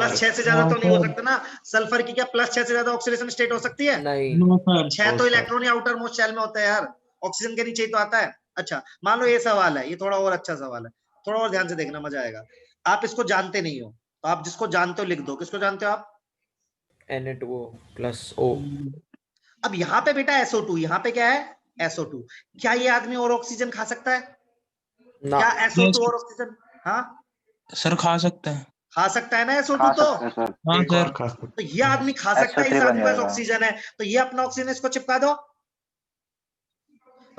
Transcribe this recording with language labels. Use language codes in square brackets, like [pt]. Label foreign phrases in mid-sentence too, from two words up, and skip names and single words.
[hi] प्लस 6 से ज्यादा तो नहीं हो सकता ना। सल्फर की क्या प्लस 6 से ज्यादा [en] oxidation state [hi] हो सकती है? नहीं। [en] no sir. [hi] 6 तो सर। इलेक्ट्रॉन ही [en] outermost shell [hi] में होता है यार, ऑक्सीजन के नीचे ही तो आता है। अच्छा मान लो ये सवाल है, ये थोड़ा और अच्छा सवाल है, थोड़ा और ध्यान से देखना, मजा आएगा। आप इसको जानते नहीं हो, तो आप जिसको जानते हो लिख दो। किसको जानते हो आप? [en] Na2O plus O। [hi] अब यहाँ पे बेटा SO2, यहाँ पे क्या है? SO2। क्या ये आदमी और ऑक्सीजन खा सकता है? ना। क्या SO2 [en] Yes, [hi] और ऑक्सीजन? हाँ सर खा सकते हैं। खा सकता है ना SO2 खा तो। सकते हैं सर। हाँ देखो, सर। तो ये आदमी खा सकता है, इस SO3 बन आदमी के पास जाएगा। ऑक्सीजन है, तो ये अपना ऑक्सीजन इसको चिपका दो भाई।